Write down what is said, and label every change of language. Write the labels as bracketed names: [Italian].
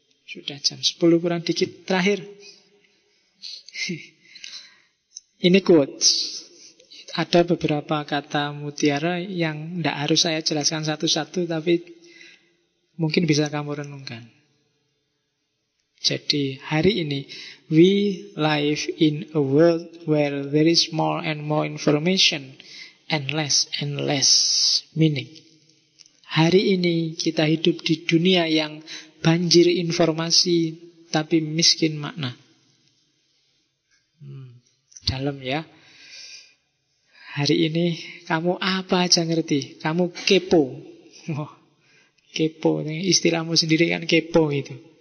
[Indonesian] Sudah jam 10 kurang dikit. Terakhir, ini quotes. Ada beberapa kata mutiara yang tidak harus saya jelaskan satu-satu, tapi mungkin bisa kamu renungkan. Jadi hari ini, [English] we live in a world where there is more and more information and less meaning. [Indonesian] hari ini kita hidup di dunia yang banjir informasi tapi miskin makna. Dalam ya. Hari ini kamu apa aja ngerti? Kamu kepo. Kepo, istilahmu sendiri kan kepo gitu.